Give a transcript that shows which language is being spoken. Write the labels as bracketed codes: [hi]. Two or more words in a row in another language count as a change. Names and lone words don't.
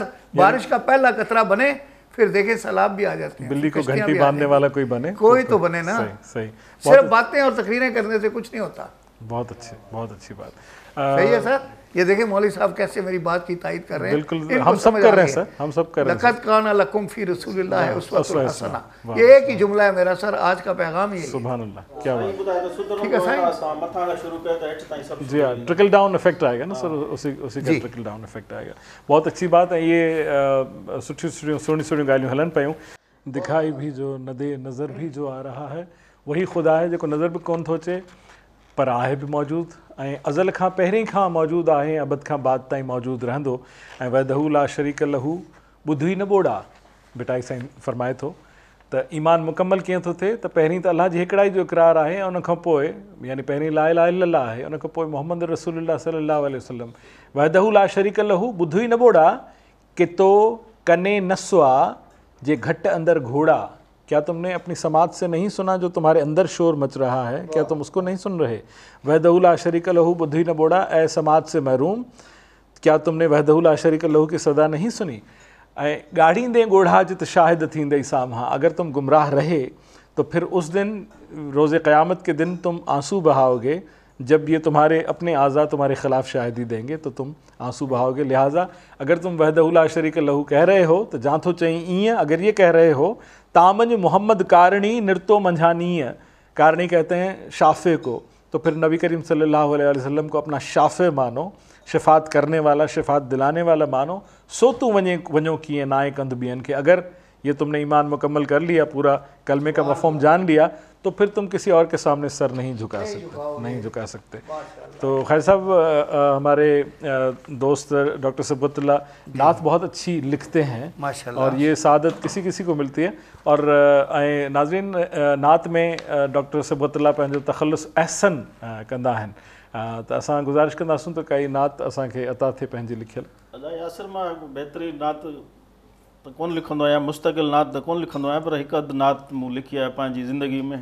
[ur] بارش کا پہلا قطرہ بنے، پھر دیکھے سیلاب بھی آ جاتے ہیں. بلی کو گھنٹی باندھنے والا کوئی بنے, کوئی تو بنے نا. صحیح صحیح. صرف باتیں اور تقریریں کرنے سے کچھ نہیں ہوتا. بہت اچھی بات. صحیح ہے سر. یہ دیکھیں مولوی صاحب کیسے میری بات کی تائید کر رہے ہیں. بالکل، ہم سب کر رہے ہیں سر، ہم سب کر رہے ہیں. [ar] لقد كان لكم في رسول الله أسوة حسنة, [ur] یہ ایک ہی جملہ ہے میرا سر۔ آج کا پیغام یہ ہے. [ar] سبحان الله, [ur] کیا بات. ٹھیک ہے سر. جی ہاں, [en] trickle down effect [ur] آئے گا نا سر، اسی کا [en] trickle down effect [ur] آئے گا. بہت اچھی بات ہے. [sd] ये सुठी ॻाल्हियूं हलन पियूं। [ur] دکھائی بھی جو نہ دے نظر بھی جو آ رہا ہے وہی خدا ہے, [sd] जेको नज़र भी कोन थो अचे पर आहे भी मौजूद, ऐं अज़ल खां पहिरीं खां मौजूदु आहे, अबद खां बाद ताईं मौजूदु रहंदो। ऐं [ar] वहदहू ला शरीक लहू, [sd] ॿुधी न ॿोड़ा, बिटाई साईं फरमाए थो त ईमान मुकमल कीअं थो थिए, त पहिरीं त अलाह जी हिकिड़ाई जो इक़रार आहे, ऐं उन खां पोइ यानी पहिरीं [ar] ला इलाहा इल्लल्लाह [sd] आहे, उन खां पोइ [ar] मोहम्मद रसूलुल्लाह सल्लल्लाहु अलैहि वसल्लम। وحده لا شريك له, [sd] ॿुधी न ॿोड़ा, कितो कने नस्वा जे घट अंदर घोड़ा। [ur] کیا تم نے اپنی سماج سے نہیں سنا جو تمہارے اندر شور مچ رہا ہے? کیا تم اس کو نہیں سن رہے? [ar] وحده لا شريك له [sd] बुद्धि न बोड़ा, [ur] اے سماج سے محروم، کیا تم نے [ar] وحده لا شريك له [ur] کی صدا نہیں سنی? [sd] ऐं ॻाढ़ींदे ॻोढ़ा जित शाहिद थींदई साम्हा, [ur] اگر تم گمراہ رہے تو پھر اس دن روزِ قیامت کے دن تم آنسو بہاؤ گے. جب یہ تمہارے اپنے اعضا تمہارے خلاف شاہدی دیں گے تو تم آنسو بہاؤ گے. لہٰذا اگر تم [ar] وحده لا شريك له [ur] کہہ رہے ہو تو [sd] जां थो चई ईअं, [ur] اگر یہ کہہ رہے ہو [sd] तामंज मोहम्मद कारणी निरतो मंझानीय, [ur] कारणी کہتے ہیں شافع کو، تو پھر نبی کریم [ar] صلى الله عليه وسلم [ur] کو اپنا شافع مانو، شفاعت کرنے والا، شفاعت دلانے والا مانو. [sd] सो तू वञो कीअं नाए कंद ॿियनि खे। [ur] اگر یہ تم نے ایمان مکمل کر لیا، پورا کلمے کا مفہوم جان لیا، تو پھر تم کسی اور کے سامنے سر نہیں جھکا سکتے. تو خیر صاحب، ہمارے دوست ڈاکٹر صبغت اللہ نعت بہت اچھی لکھتے ہیں ماشاءاللہ، اور یہ سعادت کسی کسی کو ملتی ہے. اور ناظرین, [sd] नात में डॉक्टर सबतुल्ला पंहिंजो तख़ल्लुस अहसन कंदा आहिनि, त असां गुज़ारिश कंदासूं त काई नात असांखे अता थिए पंहिंजी लिखियल। यासिर मां बहितरीनु नात त कोन लिखंदो आहियां, मुस्तक़िल नात त कोन लिखंदो आहियां, पर हिकु अधु नात मूं लिखी आहे पंहिंजी ज़िंदगी में।